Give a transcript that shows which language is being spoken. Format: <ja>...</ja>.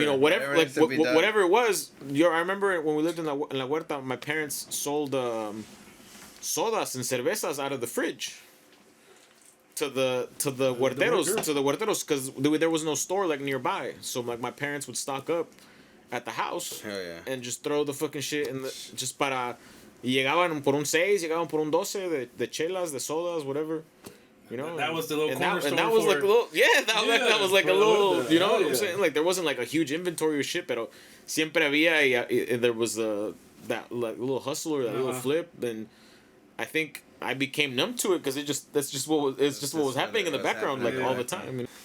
<en>you know, whatever it was. I remember when we lived in la huerta, my parents sold sodas and cervezas out of the fridge to the huerteros because there was no store like nearby, so like my parents would stock up at the house and just throw the fucking shit in the just para.</en> <es>Y llegaban por un 6, llegaban por un 12 de chelas, de sodas,</es> <en>whatever. You know? That was the little corner store. And that was like a little, that was like a little, you know what I'm saying? Like there wasn't like a huge inventory of shit,</en> <es>pero siempre había,</es> <en>and there was that like little hustle or that little flip, and I think I became numb to it because that's just what was happening in the background like all the time.</en>